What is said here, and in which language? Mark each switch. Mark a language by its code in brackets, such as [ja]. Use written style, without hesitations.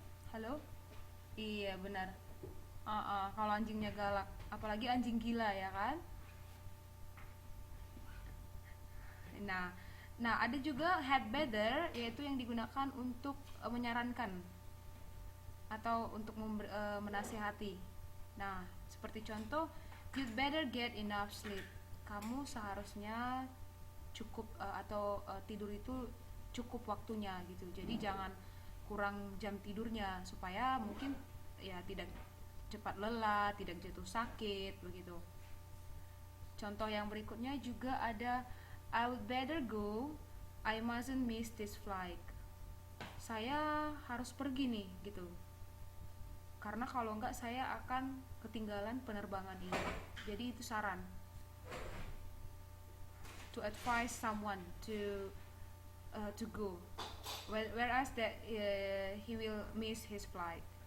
[id] Halo? Iya, benar. Kalau anjingnya galak, apalagi anjing gila, ya kan? Nah, nah ada juga head better, yaitu yang digunakan untuk menyarankan atau untuk menasihati. Nah, seperti contoh, [en] you'd better get enough sleep. [id] Kamu seharusnya cukup tidur itu cukup waktunya gitu. Jadi jangan kurang jam tidurnya supaya mungkin ya tidak cepat lelah, tidak jatuh sakit begitu. Contoh yang berikutnya juga ada [en] I would better go. I mustn't miss this flight. [id] Saya harus pergi nih gitu. Karena kalau enggak saya akan ketinggalan penerbangan ini. Jadi itu saran [en] to advise someone to go, whereas that he will miss his flight.